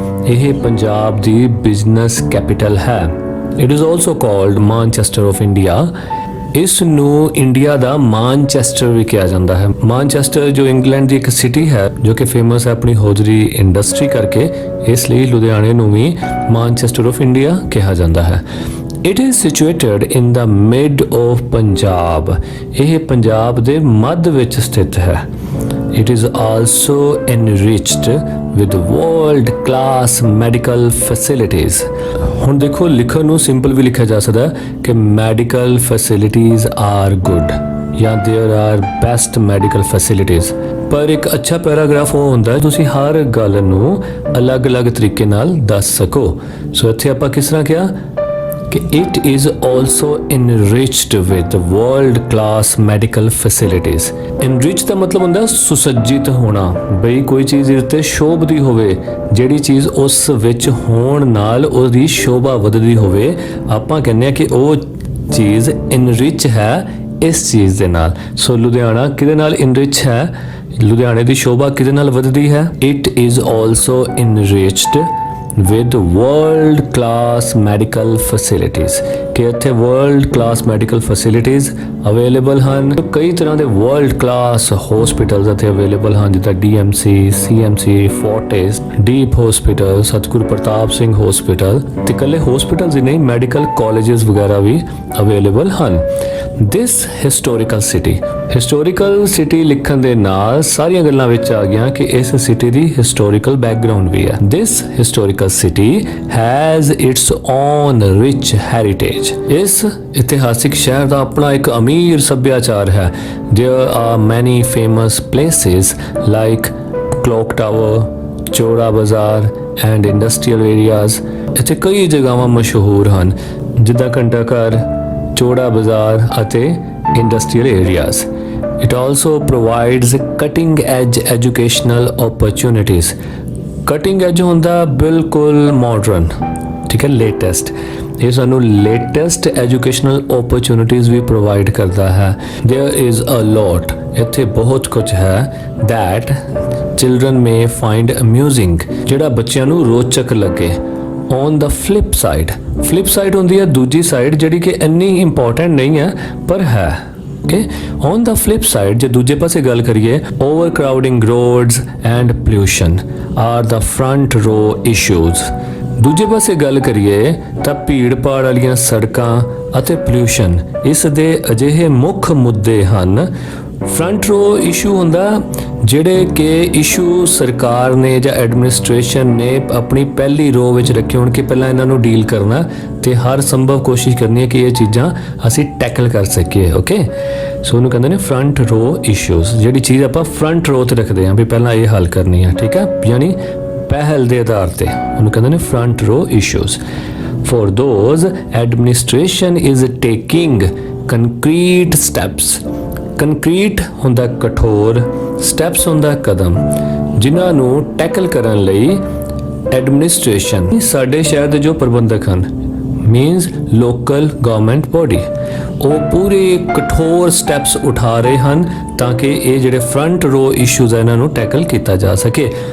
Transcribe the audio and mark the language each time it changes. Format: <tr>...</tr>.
<pa>ਇਹ ਪੰਜਾਬ ਦੀ business capital ਹੈ।</pa> <en>It is also called Manchester of India.</en> <pa>ਇਸ ਨੂੰ ਇੰਡੀਆ ਦਾ ਮਾਨਚੈਸਟਰ ਵੀ ਕਿਹਾ ਜਾਂਦਾ ਹੈ। ਮਾਨਚੈਸਟਰ ਜੋ ਇੰਗਲੈਂਡ ਦੀ ਇੱਕ ਸਿਟੀ ਹੈ ਜੋ ਕਿ ਫੇਮਸ ਹੈ ਆਪਣੀ ਹੋਜ਼ਰੀ ਇੰਡਸਟਰੀ ਕਰਕੇ, ਇਸ ਲਈ ਲੁਧਿਆਣੇ ਨੂੰ ਵੀ ਮਾਨਚੈਸਟਰ ਆਫ ਇੰਡੀਆ ਕਿਹਾ ਜਾਂਦਾ ਹੈ।</pa> <en>It is situated in the mid of Punjab।</en> <pa>ਇਹ ਪੰਜਾਬ ਦੇ ਮੱਧ ਵਿੱਚ ਸਥਿਤ ਹੈ।</pa> <en>It is also enriched with world class medical facilities।</en> <pa>ਹੁਣ ਦੇਖੋ ਲਿਖਣ ਨੂੰ ਸਿੰਪਲ ਵੀ ਲਿਖਿਆ ਜਾ ਸਕਦਾ ਹੈ ਕਿ</pa> <en>medical facilities are good</en> <pa>ਜਾਂ</pa> <en>there are best medical facilities।</en> <pa>ਪਰ ਇੱਕ ਅੱਛਾ ਪੈਰਾਗ੍ਰਾਫ ਉਹ ਹੁੰਦਾ ਹੈ ਤੁਸੀਂ ਹਰ ਗੱਲ ਨੂੰ ਅਲੱਗ-ਅਲੱਗ ਤਰੀਕੇ ਨਾਲ ਦੱਸ ਸਕੋ। ਸੋ ਇੱਥੇ ਆਪਾਂ ਕਿਸ ਤਰ੍ਹਾਂ ਕਿਹਾ ਕਿ</pa> <en>it is also enriched with world class medical facilities।</en> <pa>enrich ਦਾ ਮਤਲਬ ਹੁੰਦਾ ਸੁਸੱਜਿਤ ਹੋਣਾ, ਬਈ ਕੋਈ ਚੀਜ਼ ਇਸ ਤੇ ਸ਼ੋਭਦੀ ਹੋਵੇ, ਜਿਹੜੀ ਚੀਜ਼ ਉਸ ਵਿੱਚ ਹੋਣ ਨਾਲ ਉਹਦੀ ਸ਼ੋਭਾ ਵਧਦੀ ਹੋਵੇ, ਆਪਾਂ ਕਹਿੰਦੇ ਆ ਕਿ ਉਹ ਚੀਜ਼ enrich ਹੈ ਇਸ ਚੀਜ਼ ਦੇ ਨਾਲ। ਸੋ ਲੁਧਿਆਣਾ ਕਿਹਦੇ ਨਾਲ enrich ਹੈ? ਲੁਧਿਆਣੇ ਦੀ ਸ਼ੋਭਾ ਕਿਹਦੇ ਨਾਲ ਵਧਦੀ ਹੈ?</pa> <en>it is also enriched with world class medical facilities।</en> <pa>ਕਿ ਇੱਥੇ</pa> <en>world class medical facilities</en> <pa>available ਹਨ। ਕਈ ਤਰ੍ਹਾਂ ਦੇ</pa> <en>world class hospitals</en> <pa>ਇੱਥੇ ਅਵੇਲੇਬਲ ਹਨ, ਜਿੱਦਾਂ DMC, CMC, Fortis, Deep Hospital, ਸਤਿਗੁਰੂ ਪ੍ਰਤਾਪ ਸਿੰਘ ਹਸਪੀਟਲ, ਤੇ ਇਕੱਲੇ ਹਸਪੀਟਲਸ ਹੀ ਨਹੀਂ ਮੈਡੀਕਲ ਕਾਲਜਸ ਵਗੈਰਾ ਵੀ ਅਵੇਲੇਬਲ ਹਨ।</pa> <en>This historical city,</en> <pa>historical city ਲਿਖਣ ਦੇ ਨਾਲ ਸਾਰੀਆਂ ਗੱਲਾਂ ਵਿੱਚ ਆ ਗਈਆਂ ਕਿ ਇਸ ਸਿਟੀ ਦੀ ਹਿਸਟੋਰੀਕਲ ਬੈਕਗ੍ਰਾਉਂਡ ਵੀ ਹੈ।</pa> <en>This historical city has its own rich heritage।</en> <pa>ਇਸ ਇਤਿਹਾਸਿਕ ਸ਼ਹਿਰ ਦਾ ਆਪਣਾ ਇੱਕ ਅਮੀਰ ਸੱਭਿਆਚਾਰ ਹੈ।</pa> <en>There are many famous places like Clock Tower, Chaura Bazaar and industrial areas।</en> <pa>ਇੱਥੇ ਕਈ ਜਗ੍ਹਾਵਾਂ ਮਸ਼ਹੂਰ ਹਨ ਜਿੱਦਾਂ ਘੰਟਾ ਘਰ, ਚੋੜਾ ਬਾਜ਼ਾਰ ਅਤੇ industrial areas.</pa> <en>It also provides cutting edge educational opportunities।</en> <pa>Cutting as ਹੁੰਦਾ ਬਿਲਕੁਲ ਮਾਡਰਨ, ਠੀਕ ਹੈ, ਲੇਟੈਸਟ। ਇਹ ਸਾਨੂੰ ਲੇਟੈਸਟ ਐਜੂਕੇਸ਼ਨਲ ਓਪਰਚੁਨਿਟੀਜ਼ ਵੀ ਪ੍ਰੋਵਾਈਡ ਕਰਦਾ ਹੈ।</pa> <en>There is a lot,</en> <pa>ਇੱਥੇ ਬਹੁਤ ਕੁਝ ਹੈ</pa> <en>that children may find amusing,</en> <pa>ਜਿਹੜਾ ਬੱਚਿਆਂ ਨੂੰ ਰੋਚਕ ਲੱਗੇ।</pa> <en>On the flip side,</en> <pa>flip side ਹੁੰਦੀ ਹੈ ਦੂਜੀ ਸਾਈਡ ਜਿਹੜੀ ਕਿ ਇੰਨੀ ਇੰਪੋਰਟੈਂਟ ਨਹੀਂ ਹੈ ਪਰ ਹੈ।</pa> <en>Okay, on the flip side</en> <pa>ਜੇ ਦੂਜੇ ਪਾਸੇ ਗੱਲ ਕਰੀਏ,</pa> <en>overcrowding roads and pollution are the front row issues।</en> <pa>ਦੂਜੇ ਪਾਸੇ ਗੱਲ ਕਰੀਏ ਤਾਂ ਭੀੜ ਭਾੜ ਵਾਲੀਆਂ ਸੜਕਾਂ ਅਤੇ ਪੋਲਿਊਸ਼ਨ ਇਸ ਦੇ ਅਜਿਹੇ ਮੁੱਖ ਮੁੱਦੇ ਹਨ। ਫਰੰਟ ਰੋ ਇਸ਼ੂ ਹੁੰਦਾ ਜਿਹੜੇ ਕਿ ਇਸ਼ੂ ਸਰਕਾਰ ਨੇ ਜਾਂ ਐਡਮਿਨਿਸਟ੍ਰੇਸ਼ਨ ਨੇ ਆਪਣੀ ਪਹਿਲੀ ਰੋ ਵਿੱਚ ਰੱਖੇ ਹੋਣ ਕਿ ਪਹਿਲਾਂ ਇਹਨਾਂ ਨੂੰ ਡੀਲ ਕਰਨਾ ਤੇ ਹਰ ਸੰਭਵ ਕੋਸ਼ਿਸ਼ ਕਰਨੀ ਹੈ ਕਿ ਇਹ ਚੀਜ਼ਾਂ ਅਸੀਂ ਟੈਕਲ ਕਰ ਸਕੀਏ। ਓਕੇ, ਸੋ ਉਹਨੂੰ ਕਹਿੰਦੇ ਨੇ ਫਰੰਟ ਰੋ ਇਸ਼ੂਜ਼। ਜਿਹੜੀ ਚੀਜ਼ ਆਪਾਂ ਫਰੰਟ ਰੋ ਤੇ ਰੱਖਦੇ ਹਾਂ ਵੀ ਪਹਿਲਾਂ ਇਹ ਹੱਲ ਕਰਨੀ ਹੈ, ਠੀਕ ਹੈ, ਯਾਨੀ ਪਹਿਲ ਦੇ ਆਧਾਰ ਤੇ, ਉਹਨੂੰ ਕਹਿੰਦੇ ਨੇ ਫਰੰਟ ਰੋ issues.</pa> <en>For those administration is taking concrete steps।</en> <pa>Concrete ਹੁੰਦਾ ਕਠੋਰ, ਸਟੈਪਸ ਹੁੰਦਾ ਕਦਮ, ਜਿਨ੍ਹਾਂ ਨੂੰ ਟੈਕਲ ਕਰਨ ਲਈ ਐਡਮਿਨਿਸਟ੍ਰੇਸ਼ਨ ਸਾਡੇ ਸ਼ਹਿਰ ਦੇ ਜੋ ਪ੍ਰਬੰਧਕ ਹਨ ਮੀਨਸ ਲੋਕਲ ਗਵਰਨਮੈਂਟ ਬੋਡੀ ਉਹ ਪੂਰੇ ਕਠੋਰ ਸਟੈਪਸ ਉਠਾ ਰਹੇ ਹਨ ਤਾਂ ਕਿ ਇਹ ਜਿਹੜੇ ਫਰੰਟ ਰੋ ਇਸ਼ੂਜ਼ ਹੈ ਇਹਨਾਂ ਨੂੰ ਟੈਕਲ ਕੀਤਾ ਜਾ ਸਕੇ।</pa>